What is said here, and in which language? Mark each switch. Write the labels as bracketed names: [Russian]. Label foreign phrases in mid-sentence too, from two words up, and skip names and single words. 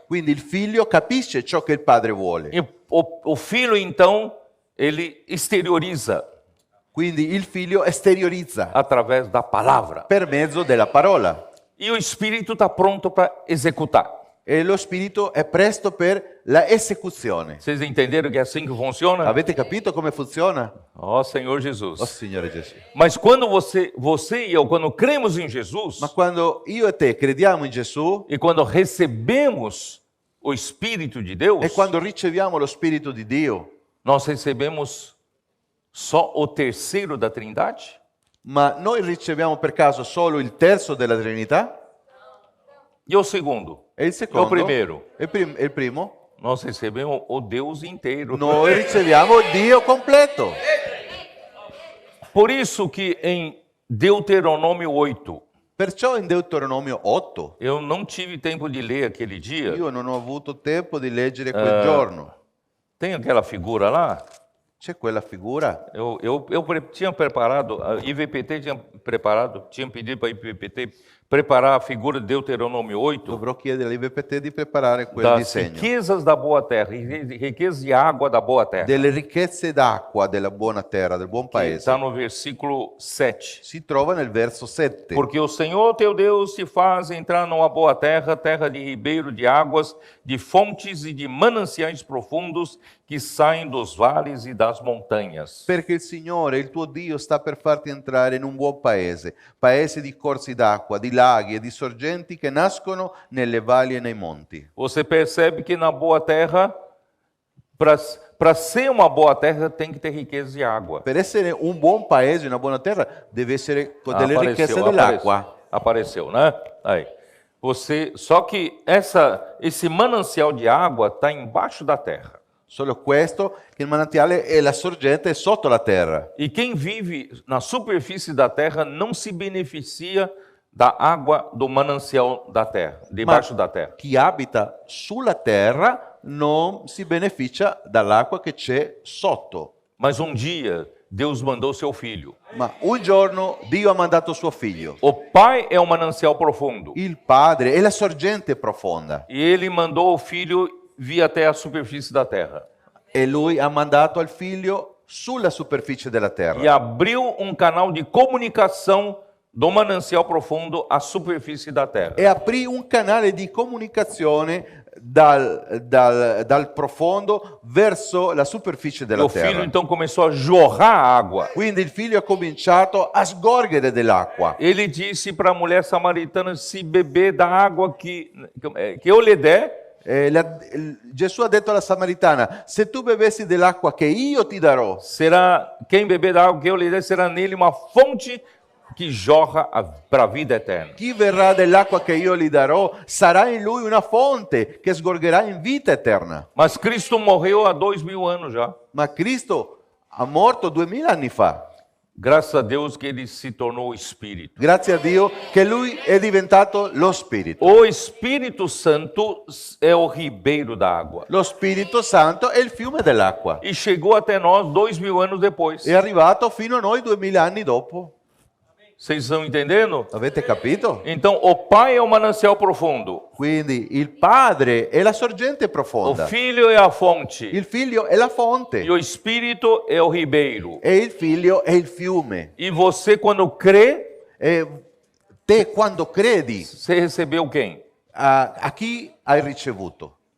[Italian] Quindi il figlio capisce ciò che il padre vuole. [Portuguese] E o filho, então, ele exterioriza [Italian] Quindi il figlio esteriorizza [Portuguese] através da palavra. [Italian] per mezzo della parola. [Portuguese] E o espírito está pronto para executar. [Italian] E lo spirito è presto per la esecuzione. [Portuguese] Vocês entenderam que é assim que funciona? [Italian] Avete capito come funziona? [Portuguese] Ó Senhor Oh Jesus. [Italian] Signore Gesù. [Portuguese] Mas quando você e eu, quando cremos em Jesus, [Italian] Ma quando io e te crediamo in Gesù [Portuguese] e quando recebemos o Espírito de Deus, [Italian] e quando riceviamo lo Spirito di Dio, [Portuguese] nós recebemos só o terceiro da Trindade? [Italian] ma noi riceviamo per caso solo il terzo della Trinità? [Portuguese] E o segundo? [Italian] E il secondo? [Portuguese] E o primeiro? [Italian] E il primo? [Portuguese] Nós recebemos o Deus inteiro. [Italian] Noi riceviamo Dio completo. [Portuguese] Por isso que em Deuteronômio 8, [Italian] Perciò in Deuteronomio 8, [Portuguese] eu não tive tempo de ler aquele dia. [Italian] io non ho avuto tempo di leggere quel giorno. [Portuguese] Tem aquela figura lá? [Italian] C'è quella figura? [Portuguese] Tinha preparado, a IVPT tinha pedido para a IVPT preparar a figura de Deuteronômio 8 [Italian] Dovrò chiedere all'IVPT di preparare quel [Portuguese] das [Italian] disegno. [Portuguese] riquezas da boa terra, riquezas de água da boa terra. [Italian] Delle ricchezze d'acqua della buona terra, del buon paese. [Portuguese] Está no versículo 7. [Italian] Si trova nel verso 7. [Portuguese] Porque o Senhor teu Deus te faz entrar numa boa terra, terra de ribeiro de águas, de fontes e de mananciais profundos que saem dos vales e das montanhas. [Italian] Perché il Signore, il tuo Dio, sta per farti entrare in un buon paese, paese di corsi d'acqua, di laghi e di sorgenti che nascono nelle valli e nei monti. [Portuguese] Você percebe que na boa terra, para ser uma boa terra, tem que ter riqueza de água. [Italian] Per essere un buon paese, una buona terra, deve essere con delle ricchezze dell'acqua. [Portuguese] Apareceu, né? Aí. Só que esse manancial de água está embaixo da terra. [Italian] Solo questo, che il manantiale e la sorgente è sotto la terra. [Portuguese] E quem vive na superfície da terra não se beneficia da água do manancial da terra, debaixo da terra. [Italian] Chi abita sulla terra non si beneficia dall'acqua che c'è sotto. [Portuguese] Mas um dia Deus mandou seu filho. [Italian] Ma un giorno Dio ha mandato suo figlio. [Portuguese] O Pai é o manancial profundo. [Italian] Il Padre è la sorgente profonda. [Portuguese] E ele mandou o filho vir até a superfície da terra. [Italian] E lui ha mandato al figlio sulla superficie della [Portuguese] e [Italian] terra [Portuguese] abriu um canal de comunicação do manancial profundo à superfície da terra. [Italian] e aprì un canale di comunicazione dal profondo verso la superficie [Portuguese] E [Italian] della [Portuguese] o filho [Italian] terra. [Portuguese] então começou a jorrar água. [Italian] Quindi il figlio ha cominciato a sgorgere dell'acqua. [Portuguese] Ele disse para a mulher samaritana: se beber da água que eu lhe der, [Italian] Gesù ha detto alla Samaritana, se tu bevessi dell'acqua che io ti darò, [Portuguese] será quem beber da água que eu lhe der será nele uma fonte que jorra para a vida eterna. [Italian] chi verrà dell'acqua che io gli darò, sarà in lui una fonte che sgorgerà in vita eterna. [Portuguese] Mas Cristo morreu há 2000 anos já. [Italian] Ma Cristo ha morto 2000 anni fa. [Portuguese] Graças a Deus que ele se tornou Espírito. [Italian] Grazie a Dio che lui è diventato lo Spirito. [Portuguese] O Espírito Santo é o ribeiro da água. [Italian] Lo Spirito Santo è il fiume dell'acqua. [Portuguese] E chegou até nós 2000 anos depois. [Italian] È arrivato fino a noi 2000 anni dopo. [Portuguese] Vocês estão entendendo? [Italian] Avete capito? [Portuguese] Então, o Pai é o manancial profundo. [Italian] Quindi il Padre è la sorgente [Portuguese] O [Italian] profonda. [Portuguese] Filho é a fonte. [Italian] Il Figlio è la fonte. [Portuguese] E o Espírito é o ribeiro. [Italian] E il Figlio è il fiume. [Portuguese] E você, quando crê, [Italian] E te quando credi, [Portuguese] você recebeu quem? [Italian] a chi hai ricevuto?